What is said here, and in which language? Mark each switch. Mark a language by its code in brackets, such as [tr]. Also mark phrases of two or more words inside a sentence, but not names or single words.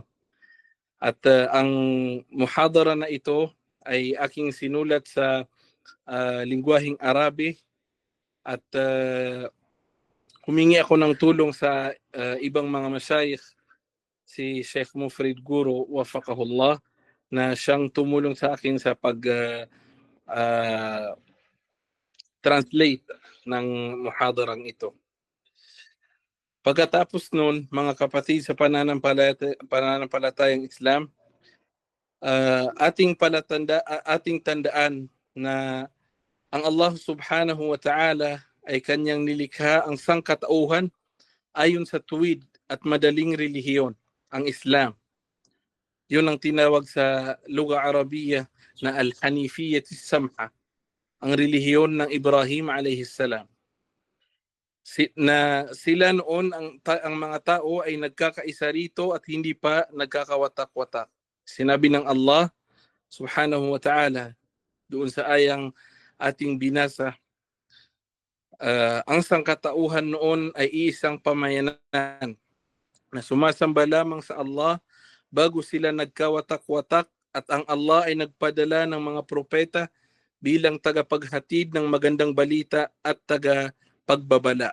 [tl] At ang muhadara na ito ay aking sinulat sa lingwaheng Arabi At humingi ako ng tulong sa ibang mga masyayikh, si Sheikh Mufrid Guru, wafaqahullah, na siyang tumulong sa akin sa translate ng muhadarang ito. Pagkatapos nun, mga kapatid sa pananampalatayang Islam, ating tandaan na ang Allah [ar] سبحانه وتعالى [tl] ay kanyang nilikha ang sangkatauhan ayon sa tuwid at madaling relihiyon, ang Islam. Yun ang tinawag sa [ar] لغة عربية [tl] na [ar] الحنيفية السمحة, [tl] ang relihiyon ng Ibrahim [ar] عليه السلام. [tl] Na sila noon, ang mga tao ay nagkakaisa rito at hindi pa nagkakawatak-watak. Sinabi ng Allah [ar] سبحانه وتعالى [tl] doon sa ayang ating binasa, ang sangkatauhan noon ay iisang pamayanan na sumasamba lamang sa Allah bago sila nagkawatak-watak, at ang Allah ay nagpadala ng mga propeta bilang tagapaghatid ng magandang balita at tagapagbabala.